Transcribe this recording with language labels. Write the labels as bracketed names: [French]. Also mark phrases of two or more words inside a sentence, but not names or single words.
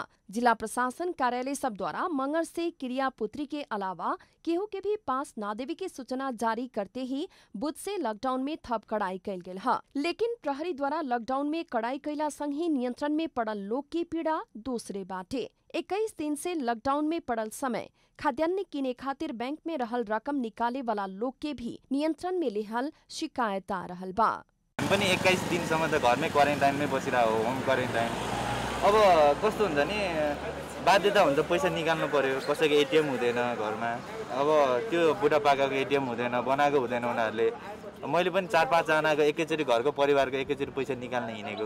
[Bhojpuri] जिला प्रशासन कार्यालय सब द्वारा मंगर से क्रियापुत्री के अलावा केहू के भी पास ना देवे के सूचना जारी करते ही बुध से लॉकडाउन में थप कड़ाई कैल गेल है। लेकिन प्रहरी द्वारा लॉकडाउन में कड़ाई कैला संग ही नियंत्रण में पड़ल लोग की पीड़ा दूसरे बाटे। 21 दिन से लॉकडाउन में पड़ल समय खाद्यान्न किने खातिर बैंक में रहल रकम निकाले वाला लोग के भी नियंत्रण में लेहल शिकायत आ रहल बा। [Nepali] पनि 21 दिनसम्म त घरमै क्वारेन्टाइनमै बसिरहेको हो, [English] home quarantine. [Nepali] अब कस्तो हुन्छ नि बाध्यता हुन्छ, पैसा निकाल्नु पर्यो, कसैको एटिएम हुँदैन घरमा। अब त्यो बुढापाकाको एटिएम हुँदैन, बनाएको हुँदैन उनीहरूले। मैले पनि 4-5 जनाको एकैचोटि घरको परिवारको एकैचोटि पैसा निकाल्न हिँडेको।